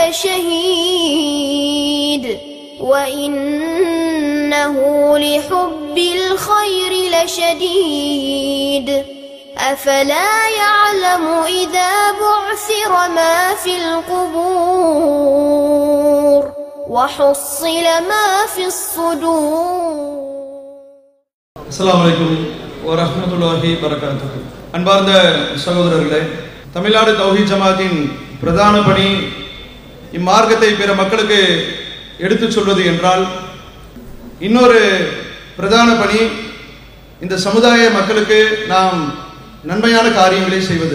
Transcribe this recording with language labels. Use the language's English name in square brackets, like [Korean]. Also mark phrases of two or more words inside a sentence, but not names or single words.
[Arabic] لشهيد وإنه لحب الخير لشديد أفلا يعلم إذا بعثر ما في القبور وحصل ما في الصدور. السلام عليكم ورحمة الله وبركاته. [Tamil] அன்பார்ந்த சகோதரர்களே, தமிழ்நாடு தௌஹீத் ஜமாத்தின் பிரதான பணி இம்மார்க்கத்தை பிற மக்களுக்கு எடுத்துச் சொல்வது என்றால், இன்னொரு பிரதான பணி இந்த சமுதாய மக்களுக்கு நாம் நன்மையான காரியங்களை செய்வது.